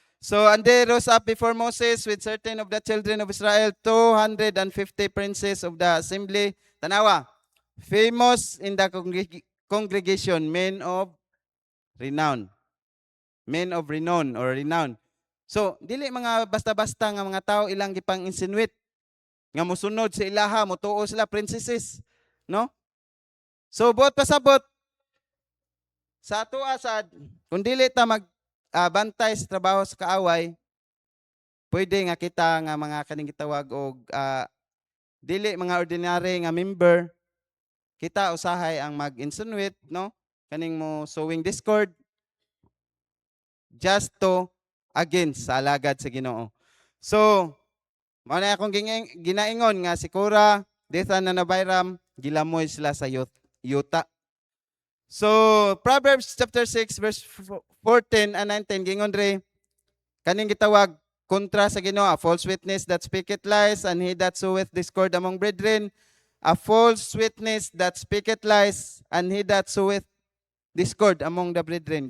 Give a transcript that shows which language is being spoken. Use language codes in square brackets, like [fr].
[en] So, and they rose up before Moses with certain of the children of Israel, 250 princes of the assembly. Tanawa, famous in the congregation, men of renown. Men of renown or renown. [ceb] So, dili mga basta-basta nga mga tao ilang gipang insinuate nga musunod sa ilaha, mutuo sila princesses, no? So, buot pasabot sa ato asad, kung dili ta bantay sa trabaho sa kaaway, pwede nga kita nga mga kaning gitawag og dili mga ordinary nga member, kita usahay ang mag-insinuate, no? Kaning mo sowing discord just to against sa alagad sa Ginoo. So, mao na akong ginaingon nga si Korah, Dathan and Abiram, gilamoy sila sa yuta. [en] So, Proverbs chapter 6 verse 14 and 19 [ceb] gingon re kaning gitawag kontra sa Ginoo, [en] a false witness that speaketh lies, and he that soweth discord among brethren, a false witness that speaketh lies, and he that soweth discord among the brethren.